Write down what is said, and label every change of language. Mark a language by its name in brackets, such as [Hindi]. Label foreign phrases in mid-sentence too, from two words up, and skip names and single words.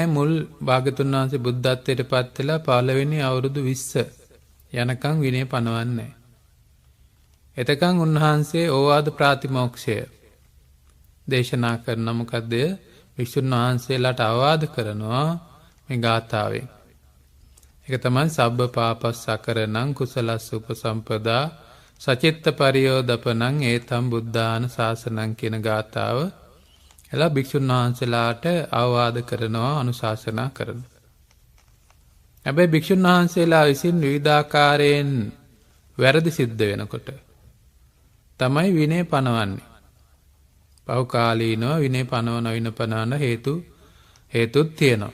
[Sinhala] මුල් භාගතුන් වහන්සේ බුද්ධත්වයට පත් වෙලා පළවෙනි අවුරුදු 20 යනකම් විනය පනවන්නේ නැහැ. එතකන් උන්වහන්සේ ඕවාද ප්‍රාතිමෝක්ෂය දේශනා කරන මොකද්ද? වික්ෂුන් වහන්සේලාට අවවාද කරනවා මේ ගාථාවෙන්. ඒක තමයි [Pali] සබ්බ පාපස්සකරණං කුසලස්ස උපසම්පදා සචිත්ත පරියෝදපනං ඒතම් බුද්ධාන ශාසනං [Sinhala] කියන ගාථාව එලා භික්ෂුන් වහන්සේලාට අවවාද කරනවා, අනුශාසනා කරනවා. හැබැයි භික්ෂුන් වහන්සේලා විසින් විවිධාකාරයෙන් වැරදි සිද්ධ වෙනකොට තමයි විනය පනවන්නේ. පෞකාලීනව විනය පනවන හේතුත් තියෙනවා.